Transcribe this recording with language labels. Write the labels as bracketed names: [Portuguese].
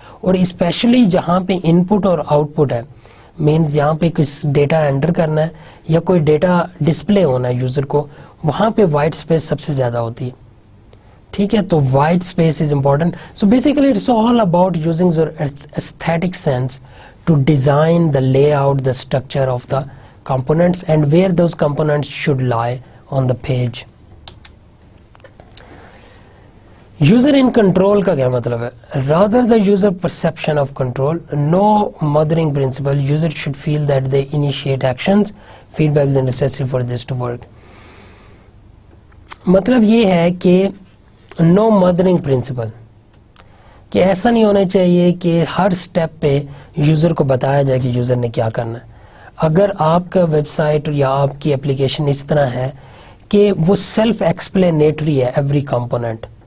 [Urdu] اور اسپیشلی جہاں پہ ان پٹ اور آؤٹ پٹ ہے, مینز جہاں پہ کچھ ڈیٹا انٹر کرنا ہے یا کوئی ڈیٹا ڈسپلے ہونا ہے یوزر کو, وہاں پہ وائٹ اسپیس سب سے زیادہ ہوتی ہے, ٹھیک ہے. [English] تو white space is important. So basically it's all about using your aesthetic sense to design the layout, the structure of the components and where those components should lie on the page. User in control [Urdu] کا کیا مطلب ہے؟ [English] Rather the user perception of control, no mothering principle. User should feel that they initiate actions. Feedback is necessary for this to work. [Urdu] مطلب یہ ہے کہ [English] no mothering principle, [Urdu] کہ ایسا نہیں ہونا چاہیے کہ ہر سٹیپ پہ یوزر کو بتایا جائے کہ یوزر نے کیا کرنا ہے. اگر آپ کا ویب سائٹ یا آپ کی اپلیکیشن اس طرح ہے کہ وہ سیلف ایکسپلینیٹری ہے ایوری کمپوننٹ,